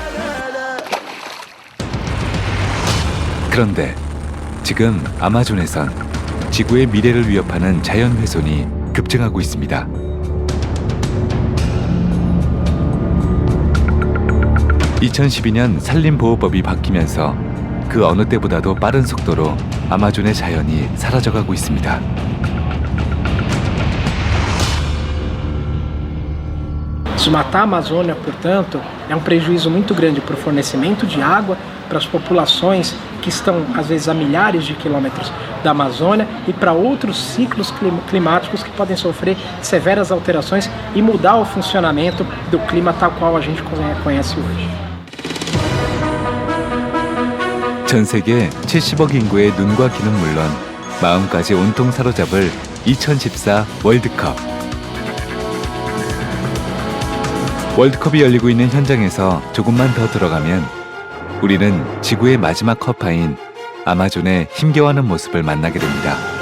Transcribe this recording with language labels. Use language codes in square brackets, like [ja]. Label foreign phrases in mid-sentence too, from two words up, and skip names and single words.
[ko] 그런데 지금 아마존에선 지구의 미래를 위협하는 자연 훼손이 급증하고 있습니다. (2012년) 산림보호법이 바뀌면서 그 어느 때보다도 빠른 속도로 아마존의 자연이 사라져가고 있습니다. [pt] Desmatar a Amazônia, portanto, é prejuízo muito grande para o fornecimento de água para as populações que estão, às vezes, a milhares de quilômetros da Amazônia e para outros ciclos climáticos que podem sofrer severas alterações e mudar o funcionamento do clima tal qual a gente conhece hoje. [ko] 전 세계 70억 인구의 눈과 귀는 물론 마음까지 온통 사로잡을 2014 월드컵. 월드컵이 열리고 있는 현장에서 조금만 더 들어가면 우리는 지구의 마지막 커파인 아마존의 힘겨워하는 모습을 만나게 됩니다.